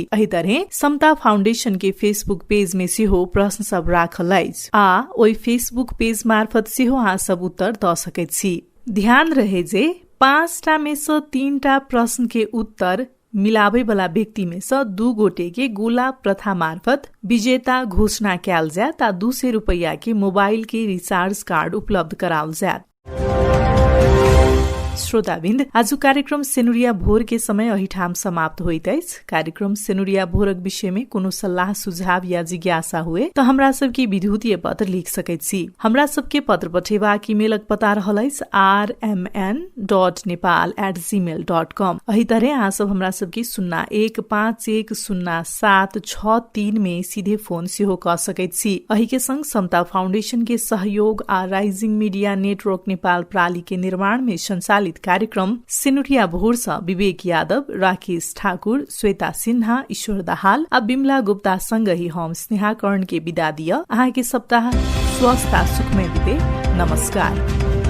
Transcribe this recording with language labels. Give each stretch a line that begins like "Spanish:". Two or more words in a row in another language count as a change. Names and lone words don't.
Maithili: एही तरह समता फाउंडेशन के फेसबुक पेज में सेहो प्रश्न सब राखल अछि आ ओई फेसबुक पेज मार्फत सेहो अहाँ सब उत्तर द सकैत छी। ध्यान रहे जे 5टा में से 3टा प्रश्न के उत्तर मिलाबै वाला व्यक्ति में से 2 गोटे के गोला प्रथा मार्फत विजेता घोषणा कैल जायत आ 200 रुपैया के मोबाइल के
English: recharge card
Maithili: उपलब्ध कराओल जायत। श्रोताबिन्द, आज कार्यक्रम सेनुरिया भोर के समय अही ठाम समाप्त होइत अछि। कार्यक्रम सेनुरिया भोरक विषय में कोनो सलाह सुझाव या जिज्ञासा हुए तो हमरा सबके विद्युतीय पत्र लिख सकैत छी। हमरा सबके पत्र पठेबाक ईमेलक पता रहल अछि rmn.nepal@gmail.com। एही तरह अहाँ सब हमरा सबके 01510763 में सीधे फोन सेहो क सकैत छी। एही के संग समता फाउंडेशन के सहयोग आ राइजिंग मीडिया नेटवर्क नेपाल प्राली के निर्माण में संचालित कार्यक्रम सिनुरिया भोर सँ विवेक यादव, राकेश ठाकुर, श्वेता सिन्हा, ईश्वर दाहाल आ बिमला गुप्ता संग ही हम स्नेहा कर्ण के विदा दिय। अहाँ के सप्ताह स्वस्थ आ सुखमय बीते। नमस्कार।